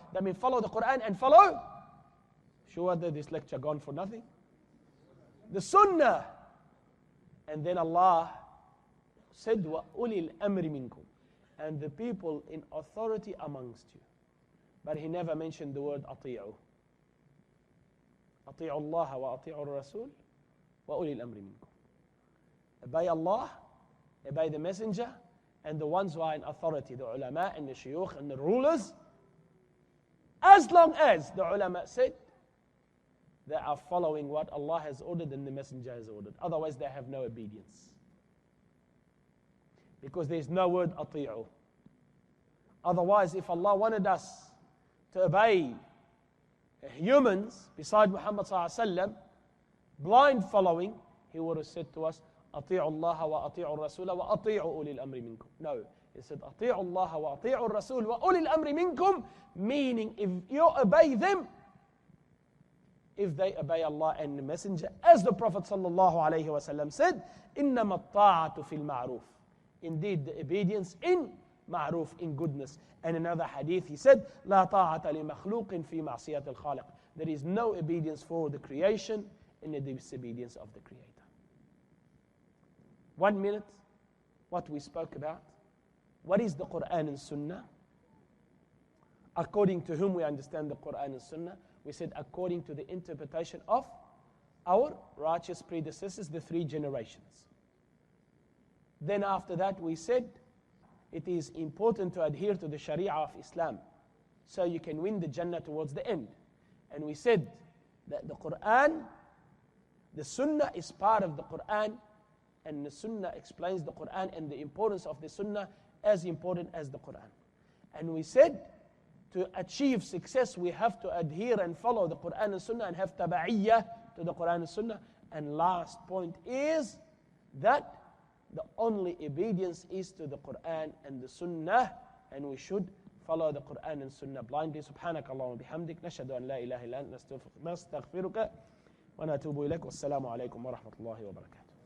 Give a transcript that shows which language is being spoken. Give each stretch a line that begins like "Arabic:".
English: That means follow the Quran and follow. Sure that this lecture gone for nothing? The Sunnah. And then Allah said,
Arabic: وَأُولِي الْأَمْرِ مِنْكُمْ.
English: And the people in authority amongst you. But he never mentioned the word أطيعوا.
Arabic: أطيعوا الله وأطيعوا الرسول وأولي الأمر منكم.
English: Obey Allah, obey the messenger, and the ones who are in authority, the ulama and the shuyukh and the rulers, as long as the ulama said they are following what Allah has ordered and the messenger has ordered. Otherwise they have no obedience. Because there is no word أطيعوا. Otherwise, if Allah wanted us to obey humans beside Muhammad sallallahu alaihi wasallam, blind following, he would have said to us,
Arabic: أطيعوا الله وأطيعوا الرسول وأطيعوا أولي الأمر منكم.
English: No, he said
Arabic: أطيعوا الله وأطيعوا الرسول وأولي الأمر منكم,
English: meaning if you obey them, if they obey Allah and the messenger, as the Prophet sallallahu alaihi wasallam said,
Arabic: إنما الطاعة في المعروف.
English: Indeed, the obedience in ma'ruf, in goodness. And another hadith, he said,
Arabic: لا طاعة لمخلوق في معصية الخالق.
English: There is no obedience for the creation in the disobedience of the Creator. 1 minute, what we spoke about. What is the Quran and Sunnah? According to whom we understand the Quran and Sunnah? We said according to the interpretation of our righteous predecessors, the 3 generations. Then after that we said it is important to adhere to the Sharia of Islam so you can win the Jannah towards the end. And we said that the Quran, the Sunnah is part of the Quran, and the Sunnah explains the Quran and the importance of the Sunnah as important as the Quran. And we said to achieve success we have to adhere and follow the Quran and Sunnah and have taba'iyyah to the Quran and Sunnah. And last point is that the only obedience is to the Quran and the Sunnah, and we should follow the Quran and Sunnah blindly.
Arabic: سبحانك اللهم وبحمدك نشهد أن لا إله إلا أنت نستغفرك ونتوب إليك والسلام عليكم ورحمة الله وبركاته.